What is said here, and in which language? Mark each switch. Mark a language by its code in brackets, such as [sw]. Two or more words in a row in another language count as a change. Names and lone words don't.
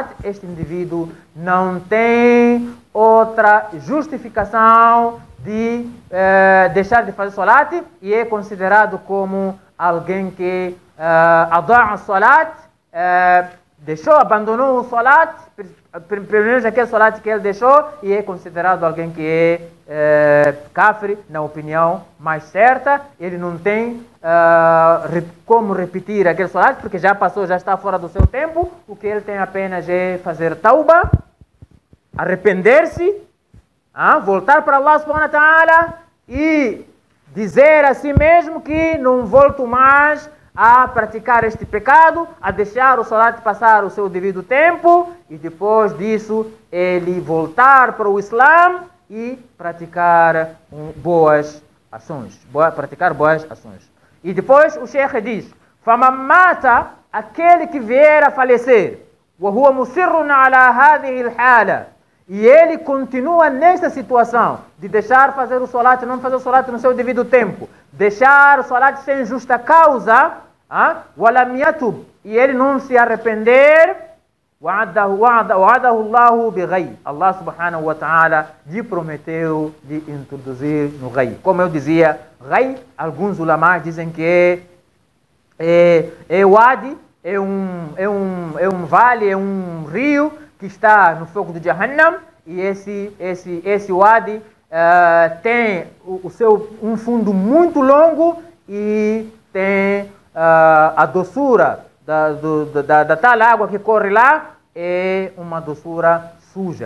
[pt] Este indivíduo não tem outra justificação de deixar de fazer salat e é considerado como alguém que adora o salat, abandonou o salat, pelo menos aquele salat que ele deixou, e é considerado alguém que é kafir, na opinião mais certa. Ele não tem como repetir aquele salat, porque já passou, já está fora do seu tempo. O que ele tem apenas é fazer tauba, arrepender-se, voltar para Allah [ar] سبحانه وتعالى [pt] e dizer a si mesmo que não volto mais a praticar este pecado, a deixar o salat passar o seu devido tempo, e depois disso ele voltar para o Islã e praticar boas ações. E depois o Sheikh diz: [ar] "فمن مات", [pt] aquele que vier a falecer, [ar] "وهو مصر على هذه الحالة", [pt] e ele continua nesta situação de deixar fazer o salat, não fazer o salat no seu devido tempo, deixar o salat sem justa causa, [ar] ولم يتب, [pt] e ele não se arrepender, [ar] وعده الله بغي، الله سبحانه وتعالى [pt] lhe prometeu de introduzir no [ar] ghayb. [pt] Como eu dizia, ghayb, alguns ulamás dizem que é wadi, é um vale, é um rio que está no fogo de Jahannam, e esse wadi tem um fundo muito longo e tem a doçura da tal água que corre lá, é uma doçura suja.